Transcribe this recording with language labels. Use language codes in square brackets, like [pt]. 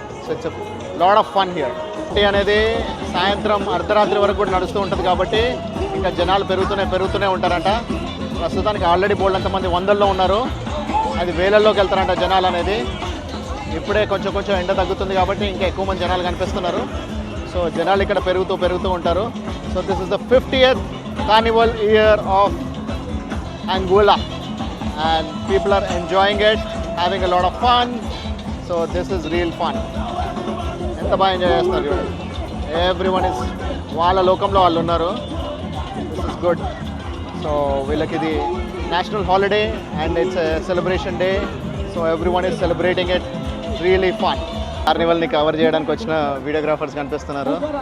[te] So [en] It's lot of fun here. [te] Party అనేది సాయంత్రం అర్ధరాత్రి వరకు కూడా నడుస్తూ ఉంటుంది కాబట్టి ఇంకా జనాలు పెరుగుతూనే ఉంటారంట. ప్రస్తుతానికి ఆల్రెడీ బోల్డ్ అంతమంది 100లో ఉన్నారు, అది వేలల్లోకి వెళ్తారంట జనాలు అనేది. ఇప్పుడే కొంచెం కొంచెం ఎండ తగ్గుతుంది కాబట్టి ఇంకా ఎక్కువ మంది జనాలు కనిపిస్తున్నారు. సో జనాలు ఇక్కడ పెరుగుతూ ఉంటారు. [en] So this is the 50th carnival year of Anguilla and people are enjoying it, having a lot of fun. So this is real fun. [te] ఎంత బాగా ఎంజాయ్ చేస్తున్నారు చూడండి. ఎవ్రీవన్ ఇస్ వాళ్ళ లోకంలో వాళ్ళు ఉన్నారు. [en] This is good. [te] సో వీళ్ళకి ఇది national holiday [en] And it's celebration day. [te] So [en] Everyone is celebrating it. Really fun. [te] కార్నివల్ని cover చేయడానికి వచ్చిన వీడియోగ్రాఫర్స్ కనిపిస్తున్నారు.